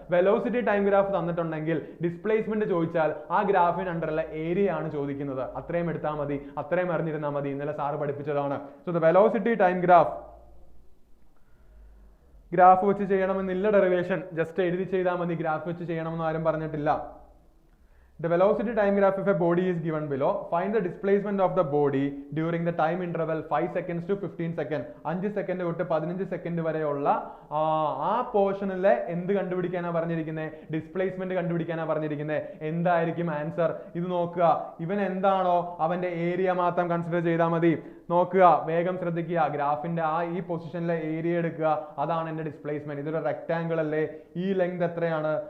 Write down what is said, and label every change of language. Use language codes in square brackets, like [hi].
[ml] Velocity time graph തന്നിട്ടുണ്ടെങ്കിൽ displacement ചോദിച്ചാൽ ആ ഗ്രാഫിന് അണ്ടറുള്ള ഏരിയ ആണ് ചോദിക്കുന്നത്. അത്രയും എടുത്താൽ മതി, അത്രയും അറിഞ്ഞിരുന്നാൽ മതി. ഇന്നലെ സാറ് പഠിപ്പിച്ചതാണ്. [en] so the velocity time graph [ml] വെച്ച് ചെയ്യണമെന്നില്ല ഡെറിവേഷൻ. ജസ്റ്റ് എഴുതി ചെയ്താൽ മതി. ഗ്രാഫ് വെച്ച് ചെയ്യണമെന്ന് ആരും പറഞ്ഞിട്ടില്ല. [en] The velocity time graph of a body is given below. Find the displacement of the body during the time interval 5 seconds to 15 seconds. [ml] 5 second തൊട്ട് 15 സെക്കൻഡ് വരെയുള്ള ആ പോർഷനിലെ എന്ത് കണ്ടുപിടിക്കാനാണ് പറഞ്ഞിരിക്കുന്നത്? ഡിസ്പ്ലേസ്മെന്റ് കണ്ടുപിടിക്കാനാണ് പറഞ്ഞിരിക്കുന്നത്. എന്തായിരിക്കും ആൻസർ? ഇത് നോക്കുക. ഇവൻ എന്താണോ അവന്റെ ഏരിയ മാത്രം കൺസിഡർ ചെയ്താൽ മതി. നോക്കുക, വേഗം ശ്രദ്ധിക്കുക. ഗ്രാഫിന്റെ ഈ പൊസിഷനിലെ ഏരിയ എടുക്കുക. അതാണ് എന്റെ ഡിസ്പ്ലേസ്മെന്റ്. ഇതൊരു റെക്ടാങ്കിൾ അല്ലേ? ഈ ലെങ്ത് എത്രയാണ്?